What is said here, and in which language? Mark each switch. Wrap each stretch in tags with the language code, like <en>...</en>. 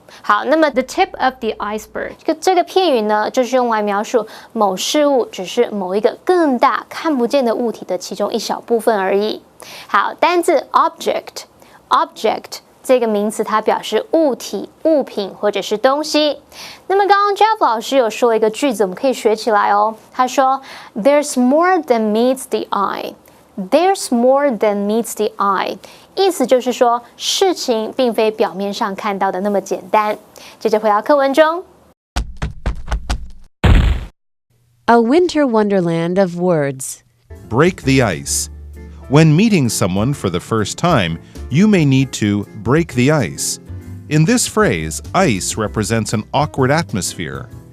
<zh>好，那么</zh> <en>the tip of the iceberg</en> <zh>这个片语呢，就是用来描述某事物只是某一个更大看不见的物体的其中一小部分而已。好，单字 object 这个名词它表示物体、物品或者是东西。那么刚刚 Jeff 老师有说了一个句子，我们可以学起来哦。他说</zh> <en>There's more than meets the eye. There's more than meets the eye.</en> <zh>意思就是说事情并非表面上看到的那么简单。接着回到课文中。</zh> <en>A winter wonderland of words. Break the ice. When meeting someone for the first time, you may need to break the ice. In this phrase, ice represents an awkward atmosphere.</en>